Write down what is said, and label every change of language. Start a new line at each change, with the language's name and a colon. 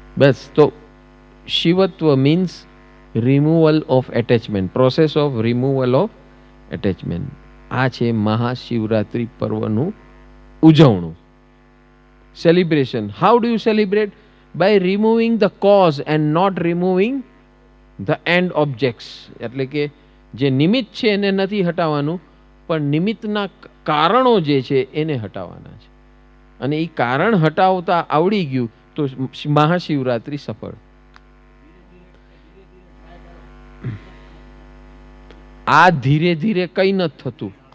English: બસ. તો શિવત્વ means removal of attachment, process of removal of attachment.
Gujarati: આ છે Mahashivratri પર્વનું ઉજવણું, celebration.
English: How do you celebrate? by removing the cause and not removing the end objects.
Gujarati: એટલે કે જે નિમિત્ત છે એને નથી હટાવવાનું, પણ નિમિત્તના કારણો જે છે એને હટાવવાના છે. અને એ કારણ હટાવતા આવડી ગયું તો મહાશિવરાત્રિ સફળ. આ ધીરે ધીરે કઈ નથી થતું.